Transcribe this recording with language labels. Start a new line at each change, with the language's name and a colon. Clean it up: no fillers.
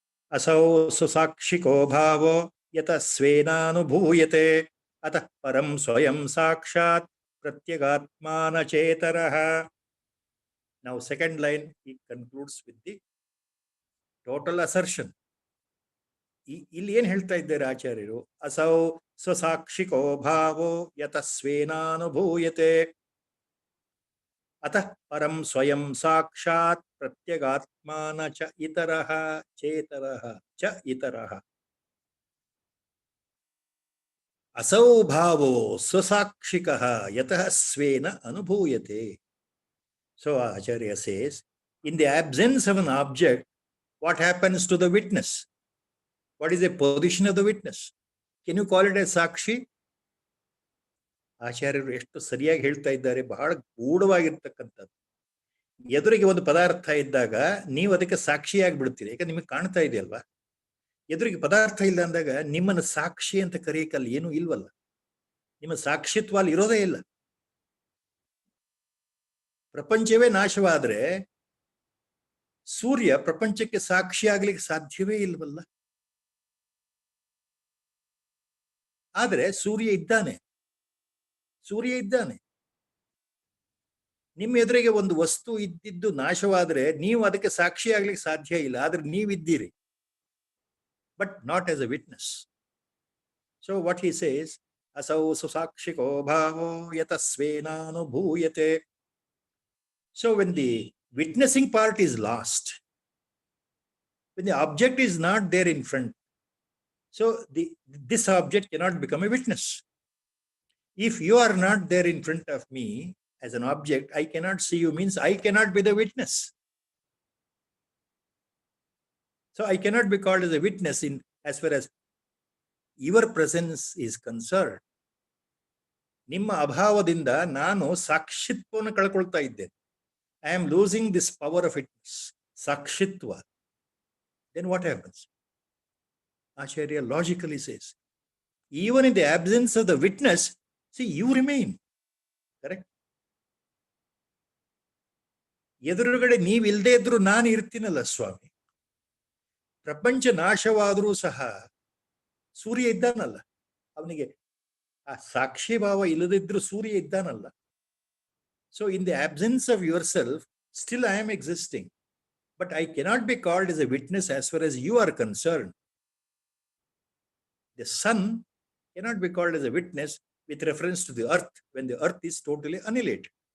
Sanskrit: Asau susakshiko bhavo yata svenanubhuyate atah param swayam sakshat pratyagatmana chetaraha.
English: Now, second line, he concludes with the total assertion.
Kannada: ಇಲ್ಲಿ ಏನ್ ಹೇಳ್ತಾ ಇದ್ದಾರೆ ಆಚಾರ್ಯರು?
Sanskrit: ಅಸೌ ಸ್ವಸಾಕ್ಷಿಕೋ ಭಾವೋ ಯತಸ್ವೇನಾನುಭೂಯತೆ ಅತಃ ಪರಂ ಸ್ವಯಂ ಸಾಕ್ಷಾತ್ ಪ್ರತ್ಯಗಾತ್ಮಾನ ಚ ಇತರಃ ಚೇತರಃ ಚ ಇತರಃ. ಅಸೌ ಭಾವೋ ಸ್ವಸಾಕ್ಷಿಕಃ ಯತಃ ಸ್ವೇನ ಅನುಭೂಯತೆ.
English: So Acharya says, in the absence of an object, what happens to the witness? What is the position of the witness? Can you call it a sakshi?
Kannada: ಆಚಾರ್ಯರು ಎಷ್ಟು ಸರಿಯಾಗಿ ಹೇಳ್ತಾ ಇದ್ದಾರೆ, ಬಹಳ ಗೂಢವಾಗಿರ್ತಕ್ಕಂಥದ್ದು. ಎದುರಿಗೆ ಒಂದು ಪದಾರ್ಥ ಇದ್ದಾಗ ನೀವು ಅದಕ್ಕೆ ಸಾಕ್ಷಿಯಾಗಿ ಬಿಡ್ತೀರಿ, ಯಾಕಂದ್ರೆ ನಿಮಗೆ ಕಾಣ್ತಾ ಇದೆಯಲ್ವಾ. ಎದುರಿಗೆ ಪದಾರ್ಥ ಇಲ್ಲ ಅಂದಾಗ ನಿಮ್ಮನ್ನು ಸಾಕ್ಷಿ ಅಂತ ಕರೆಯಕಲ್ಲಿ ಏನೂ ಇಲ್ವಲ್ಲ, ನಿಮ್ಮ ಸಾಕ್ಷಿತ್ವ ಅಲ್ಲಿ ಇರೋದೇ ಇಲ್ಲ. ಪ್ರಪಂಚವೇ ನಾಶವಾದ್ರೆ ಸೂರ್ಯ ಪ್ರಪಂಚಕ್ಕೆ ಸಾಕ್ಷಿ ಆಗ್ಲಿಕ್ಕೆ ಸಾಧ್ಯವೇ ಇಲ್ವಲ್ಲ. ಆದರೆ ಸೂರ್ಯ ಇದ್ದಾನೆ, ಸೂರ್ಯ ಇದ್ದಾನೆ. ನಿಮ್ಮ ಎದುರಿಗೆ ಒಂದು ವಸ್ತು ಇದ್ದಿದ್ದು ನಾಶವಾದ್ರೆ ನೀವು ಅದಕ್ಕೆ ಸಾಕ್ಷಿ ಆಗ್ಲಿಕ್ಕೆ ಸಾಧ್ಯ ಇಲ್ಲ, ಆದ್ರೆ ನೀವಿದ್ದೀರಿ,
English: But not as a witness. So what he says,
Sanskrit: ಅಸೌ ಸುಸಾಕ್ಷಿಕೋ ಭಾವೋ ಯತಸ್ವೇನಾನುಭೂಯತೆ.
English: So when the witnessing part is lost, when the object is not there in front, so this object cannot become a witness. If you are not there in front of me as an object, I cannot see you, means I cannot be the witness. So I cannot be called as a witness in as far as your presence is concerned.
Kannada: ನಿಮ್ಮ ಅಭಾವದಿಂದ ನಾನು ಸಾಕ್ಷಿತ್ವವನ್ನು ಕಳ್ಕೊಳ್ತಾ ಇದ್ದೇನೆ.
English: I am losing this power of witness, sakshitva. Then what happens? Acharya logically says, even in the absence of the witness, see, you remain. Correct?
Kannada: ಎದುರುಗಡೆ ನೀವಿಲ್ಲದೆ ಇದ್ರು ನಾನು ಇರ್ತೀನಲ್ಲ ಸ್ವಾಮಿ. ಪ್ರಪಂಚ ನಾಶವಾದರೂ ಸಹ ಸೂರ್ಯ ಇದ್ದಾನಲ್ಲ, ಅವನಿಗೆ ಆ ಸಾಕ್ಷಿ ಭಾವ ಇಲ್ಲದಿದ್ರು ಸೂರ್ಯ ಇದ್ದಾನಲ್ಲ.
English: So in the absence of yourself, still I am existing, but I cannot be called as a witness as far as you are concerned. The sun cannot be called as a witness with reference to the earth when the earth is totally annihilated.